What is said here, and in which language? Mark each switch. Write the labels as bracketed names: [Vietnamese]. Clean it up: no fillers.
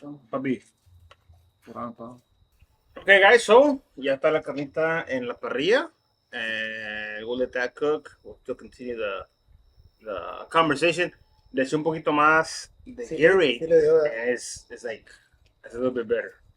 [Spanish] Papi. [English] Okay, guys, [Spanish] so ya está la carnita en la parrilla. [English] We'll let that cook. We'll still continue the conversation. [Spanish] Le eché un poquito más de Gatorade. [English] It's like, it's a little bit better.